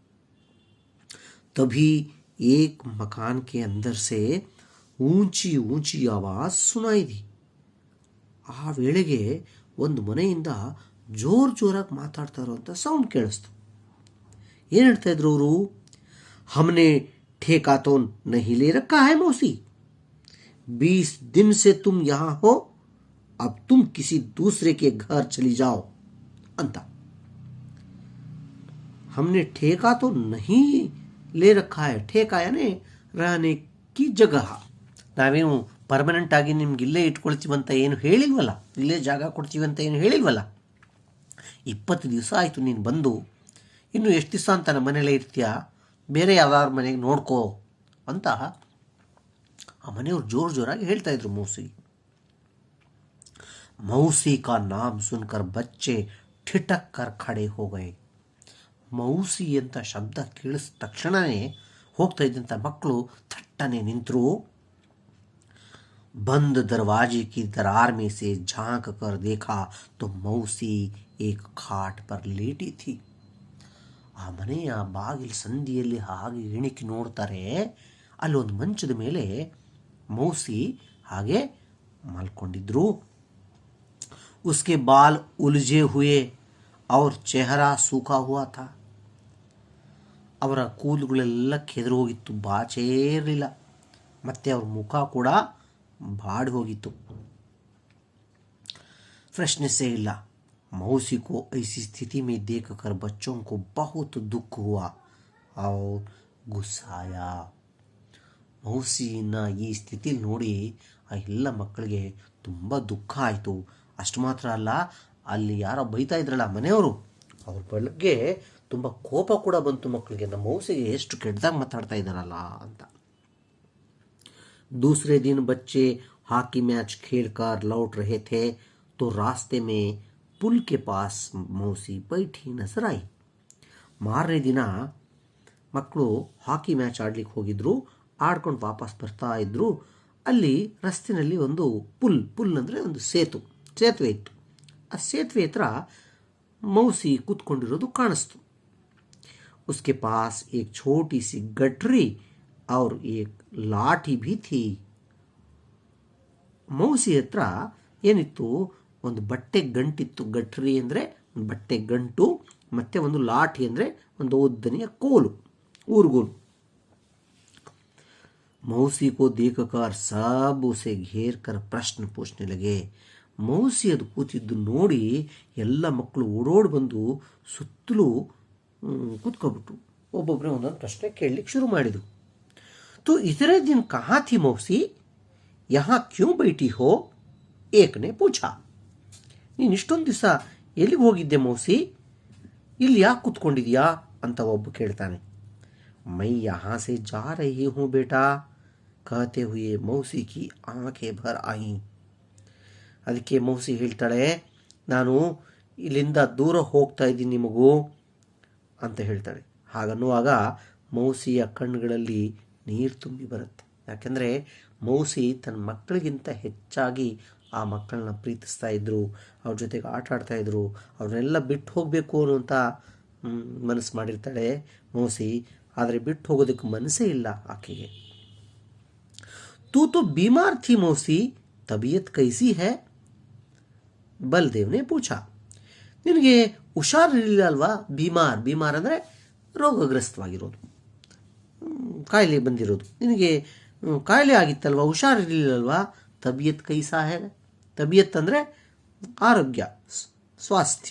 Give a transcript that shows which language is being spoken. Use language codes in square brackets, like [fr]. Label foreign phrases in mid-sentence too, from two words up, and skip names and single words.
[hi] तभी एक मकान के अंदर से ऊंची ऊंची आवाज़ सुनाई दी. [kn] ಆ ವೇಳೆಗೆ ಒಂದು ಮನೆಯಿಂದ ಜೋರಾಗಿ ಮಾತಾಡ್ತಾ ಇರೋಂಥ ಸೌಂಡ್ ಕೇಳಿಸ್ತು. ಏನು ಹೇಳ್ತಾ ಇದ್ರು ಅವರು? [hi] ಹಮ್ನೆ ठेका तो नहीं ले रखा है मौसी, 20 दिन से तुम यहाँ हो, अब तुम किसी दूसरे के घर चली जाओ ಅಂತ. हमने ठेका तो नहीं ले रखा है, ठेका यानी रहने की जगह. [kn] ನಾವೇನು ಪರ್ಮನೆಂಟ್ ಆಗಿ ನಿಮ್ಗೆ ಇಲ್ಲೇ ಇಟ್ಕೊಳ್ತೀವಂತ ಏನು ಹೇಳಿಲ್ವಲ್ಲ, ಇಲ್ಲೇ ಜಾಗ ಕೊಡ್ತೀವಂತ ಏನು ಹೇಳಿಲ್ವಲ್ಲ. 20 ದಿವಸ ಆಯಿತು ನೀನು ಬಂದು, ಇನ್ನು ಎಷ್ಟು ದಿವಸ ಅಂತ ನಮ್ಮ ಮನೇಲೇ ಇರ್ತೀಯ, ಬೇರೆ ಯಾವ್ದಾದ್ರು ಮನೆಗೆ ನೋಡ್ಕೋ ಅಂತ ಆ ಮನೆಯವ್ರು ಜೋರಾಗಿ ಹೇಳ್ತಾ ಇದ್ರು ಮೌಸಿ. [hi] मौसी का नाम सुनकर बच्चे ठिठक कर खड़े हो गए. [kn] ಮೌಸಿ ಅಂತ ಶಬ್ದ ಕೇಳಿಸಿದ ತಕ್ಷಣವೇ ಹೋಗ್ತಾ ಇದ್ದಂಥ ಮಕ್ಕಳು ಥಟ್ಟನೆ ನಿಂತರು. [hi] बंद दरवाजे की दरार में से झांक कर देखा तो मौसी एक खाट पर लेटी थी. [kn] ಆ ಮನೆಯ ಬಾಗಿಲು ಸಂದಿಯಲ್ಲಿ ಹಾಗೆ ಇಣಿಕಿ ನೋಡ್ತಾರೆ, ಅಲ್ಲೊಂದು ಮಂಚದ ಮೇಲೆ ಮೌಸಿ ಹಾಗೆ ಮಲ್ಕೊಂಡಿದ್ರು. [hi] उसके बाल उलझे हुए और चेहरा सूखा हुआ था. [kn] ಅವರ ಕೂದಲುಗಳೆಲ್ಲ ಕೆದರಿ ಹೋಗಿತ್ತು, ಬಾಚೇ ಇರಲಿಲ್ಲ, ಮತ್ತು ಅವ್ರ ಮುಖ ಕೂಡ ಬಾಡಿ ಹೋಗಿತ್ತು, ಫ್ರೆಶ್ನೆಸ್ಸೇ ಇಲ್ಲ. [hi] मौसी को ऐसी स्थिति में देखकर बच्चों को बहुत दुख हुआ और गुस्सा आया. [kn] ಮೌಸಿನ ಈ ಸ್ಥಿತಿಲಿ ನೋಡಿ ಆ ಎಲ್ಲ ಮಕ್ಕಳಿಗೆ ತುಂಬ ದುಃಖ ಆಯಿತು. ಅಷ್ಟು ಮಾತ್ರ ಅಲ್ಲ, ಅಲ್ಲಿ ಯಾರೋ ಬೈತಾ ಇದ್ರಲ್ಲ ಮನೆಯವರು, ಅವ್ರ ಬಗ್ಗೆ ತುಂಬ ಕೋಪ ಕೂಡ ಬಂತು ಮಕ್ಕಳಿಗೆ. ನಮ್ಮ ಮೌಸಿಗೆ ಎಷ್ಟು ಕೆಟ್ಟದಾಗಿ ಮಾತಾಡ್ತಾ ಇದ್ದಾರಲ್ಲ ಅಂತ. [hi] दूसरे दिन बच्चे हॉकी मैच खेलकर लौट रहे थे तो रास्ते में पुल के पास मौसी बैठी नजर आई. [kn] ಮಾರನೇ ದಿನ ಮಕ್ಕಳು ಹಾಕಿ ಮ್ಯಾಚ್ ಆಡ್ಲಿಕ್ಕೆ ಹೋಗಿದ್ರು, ಆಡ್ಕೊಂಡು ವಾಪಸ್ ಬರ್ತಾ ಇದ್ರು. ಅಲ್ಲಿ ರಸ್ತೆಯಲ್ಲಿ ಒಂದು ಪುಲ್ ಅಂದರೆ ಒಂದು ಸೇತುವೆ ಇತ್ತು. ಆ ಸೇತುವೆ ಹತ್ರ ಮೌಸಿ ಕೂತ್ಕೊಂಡಿರೋದು ಕಾಣಿಸ್ತು. [hi] उसके पास एक छोटी सी गठरी और एक लाठी भी थी. [kn] ಮೌಸಿ ಹತ್ರ ಏನಿತ್ತು? ಒಂದು ಬಟ್ಟೆ ಗಂಟಿತ್ತು. ಗಠರಿ ಅಂದರೆ ಒಂದು ಬಟ್ಟೆ ಗಂಟು, ಮತ್ತು ಒಂದು ಲಾಠಿ ಅಂದರೆ ಒಂದು ಉದ್ದನೆಯ ಕೋಲು, ಊರುಗೋಲು. [hi] मौसी को देखकर सब उसे घेर कर प्रश्न पूछने लगे. [kn] ಮೌಸಿ ಅದು ಕೂತಿದ್ದು ನೋಡಿ ಎಲ್ಲ ಮಕ್ಕಳು ಓಡೋಡಿ ಬಂದು ಸುತ್ತಲೂ ಕೂತ್ಕೊಬಿಟ್ರು. ಒಬ್ಬೊಬ್ಬರೇ ಒಂದೊಂದು ಪ್ರಶ್ನೆ ಕೇಳಲಿಕ್ಕೆ ಶುರು ಮಾಡಿದರು. [hi] तो इतने दिन कहाँ थी मौसी, यहाँ क्यों बैठी हो, एक ने पूछा. [kn] ನೀನು ಇಷ್ಟೊಂದು ದಿವಸ ಎಲ್ಲಿಗೆ ಹೋಗಿದ್ದೆ ಮೌಸಿ, ಇಲ್ಲಿ ಯಾಕೆ ಕೂತ್ಕೊಂಡಿದ್ಯಾ ಅಂತ ಒಬ್ಬ ಕೇಳ್ತಾನೆ. [hi] मैं यहाँ से जा रही हूँ बेटा, कहते हुए मौसी की आंखें भर आई. [kn] ಅದಕ್ಕೆ ಮೌಸಿ ಹೇಳ್ತಾಳೆ, ನಾನು ಇಲ್ಲಿಂದ ದೂರ ಹೋಗ್ತಾ ಇದ್ದೀನಿ ಮಗು ಅಂತ ಹೇಳ್ತಾಳೆ. ಹಾಗನ್ನುವಾಗ ಮೌಸಿಯ ಕಣ್ಣುಗಳಲ್ಲಿ ನೀರು ತುಂಬಿ ಬರುತ್ತೆ. ಯಾಕೆಂದರೆ ಮೌಸಿ ತನ್ನ ಮಕ್ಕಳಿಗಿಂತ ಹೆಚ್ಚಾಗಿ ಆ ಮಕ್ಕಳನ್ನ ಪ್ರೀತಿಸ್ತಾ ಇದ್ದರು, ಅವ್ರ ಜೊತೆಗೆ ಆಟ ಆಡ್ತಾಯಿದ್ರು. ಅವ್ರನ್ನೆಲ್ಲ ಬಿಟ್ಟು ಹೋಗಬೇಕು ಅನ್ನುವಂಥ ಮನಸ್ಸು ಮಾಡಿರ್ತಾಳೆ ಮೌಸಿ, ಆದರೆ ಬಿಟ್ಟು ಹೋಗೋದಕ್ಕೆ ಮನಸ್ಸೇ ಇಲ್ಲ ಆಕೆಗೆ. [hi] तू तो बीमार थी मौसी, तबीयत कैसी है, बलदेव ने पूछा. [kn] ನಿನಗೆ ಹುಷಾರಿರಲಿಲ್ಲ ಅಲ್ವಾ? ಬೀಮಾರ್ ಅಂದರೆ ರೋಗಗ್ರಸ್ತವಾಗಿರೋದು, ಕಾಯಿಲೆ ಬಂದಿರೋದು. ನಿನಗೆ ಕಾಯಿಲೆ ಆಗಿತ್ತಲ್ವ, ಹುಷಾರಿರಲಿಲ್ಲಲ್ವಾ? [hi] तबीयत कैसा है? [kn] ತಬಿಯತ್ ಅಂದರೆ ಆರೋಗ್ಯ, ಸ್ವಾಸ್ಥ್ಯ.